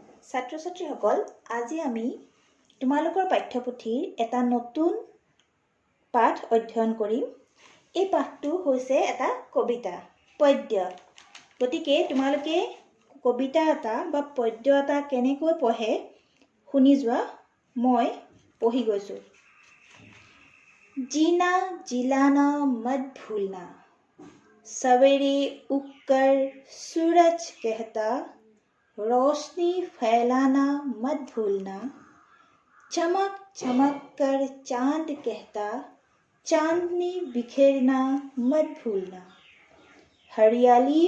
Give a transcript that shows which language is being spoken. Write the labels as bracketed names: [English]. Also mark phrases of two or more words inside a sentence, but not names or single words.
[Assamese] ছাত্ৰ ছাত্ৰীসকল আজি আমি তোমালোকৰ পাঠ্যপুথিৰ এটা নতুন পাঠ অধ্যয়ন কৰিম। এই পাঠটো হৈছে এটা কবিতা পদ্য। গতিকে তোমালোকে কবিতা এটা বা পদ্য এটা কেনেকৈ পঢ়ে শুনি যোৱা। মই পঢ়ি গৈছো। [Hindi] जीना जिलाना मत भूलना, सवेरे उगकर सूरज कहता रोशनी फैलाना मत भूलना, चमक चमक कर चांद कहता चांदनी बिखेरना मत भूलना, हरियाली